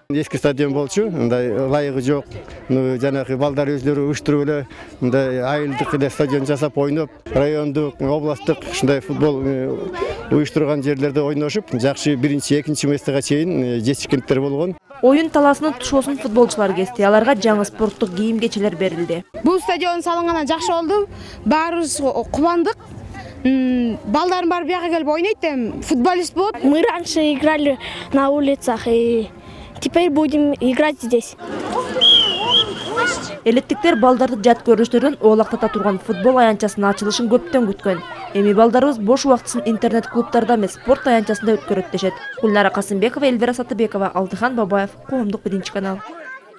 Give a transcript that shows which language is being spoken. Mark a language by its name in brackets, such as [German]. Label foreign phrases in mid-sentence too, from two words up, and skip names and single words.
[Kyrgyz] Эски стадион болчу, мындай ылайыгы жок. Жанагы балдар өздөрү уюштуруп эле мындай айылдык эле стадион жасап ойноп, райондук, областтык ушундай футбол уюштурган жерлерде ойношуп, жакшы 1-2 местеге чейин жетишкендер болгон. Оюн талаасынын тушоосун футболчулар кести. Аларга жаңы спорттук кийим-кечелер берилди. Бул стадион салынгандан жакшы болду. Баарыбыз кубандык. Балдарын бар бияга келип ойнойт, футболист болот. [Russian] Мы раньше играли на улицах, и теперь будем играть здесь. [Kyrgyz] Элеттиктер балдарды жат көрүнүштөрдөн оолактата турган футбол аянтчасынын ачылышын көптөн күткөн. Эми балдарыбыз бош убактысын интернет клубтарда эмес, спорт аянтчасында өткөрөт дешет. Гүлнара Касымбекова, Эльвира Сатыбекова, Алтыхан Бабаев, Коомдук 1 канал.